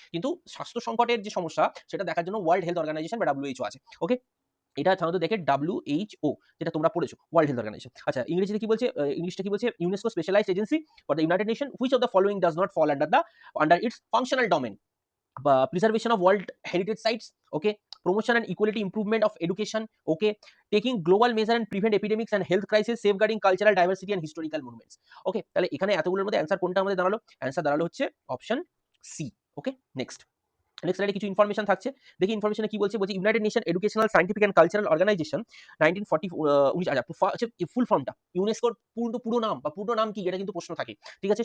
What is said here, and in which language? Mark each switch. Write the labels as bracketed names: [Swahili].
[Bangla] কিন্তু স্বাস্থ্য সংকটের যে সমস্যা সেটা দেখার জন্য ওয়ার্ল্ড হেলথ অর্গানাইজেশন বা WHO আছে। ওকে? এটা সাধারণত দেখে WHO, যেটা তোমরা পড়েছো, ওয়ার্ল্ড হেলথ অর্গানাইজেশন। আচ্ছা, ইংরেজিতে কি বলছে? ইংলিশটা কি বলছে? [English] UNESCO specialised agency for the United Nation which of the following does not fall under its functional domain? Preservation of world heritage sites, okay, promotion and equality improvement of education, okay, taking global measure and prevent epidemics and health crisis, safeguarding cultural diversity and historical monuments. [Bangla] Okay, তাহলে এখানে এতগুলোর মধ্যে answer কোনটা আমাদের দাঁড়ালো? Answer দাঁড়ালো হচ্ছে option C. ওকে, next স্লাইডে কিছু ইনফরমেশন থাকছে। দেখি ইনফরমেশনে কি বলছে? বলছে United nation educational scientific and cultural organisation 1940, ফুল ফর্মটা, ইউনেস্কোর পুরো নাম বা পূর্ণ নাম কি, এটা কিন্তু প্রশ্ন থাকে, ঠিক আছে?